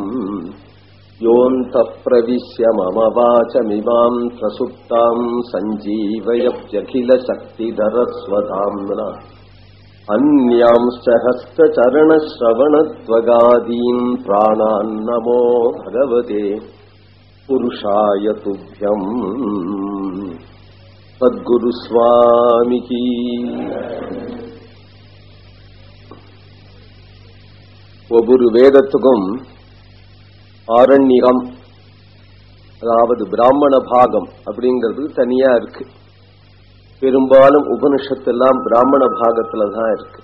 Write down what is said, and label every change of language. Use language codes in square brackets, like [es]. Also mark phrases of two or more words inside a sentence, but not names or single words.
[sa] योऽन्तः प्रविश्य मम वाचमिमां प्रसुप्तां सञ्जीवयत्यखिलशक्तिधरस्वधाम्ना अन्यांश्च हस्तचरणश्रवणत्वगादीन् प्राणान् नमो भगवते पुरुषाय तुभ्यम्। [hi] सद्गुरु स्वामी की। [ta] ஒவ்வொரு வேதத்துக்கும் ஆரண்யகம், அதாவது பிராமண பாகம் அப்படிங்கிறது தனியா இருக்கு. பெரும்பாலும் உபனிஷத்தெல்லாம் பிராமண பாகத்துல தான் இருக்கு.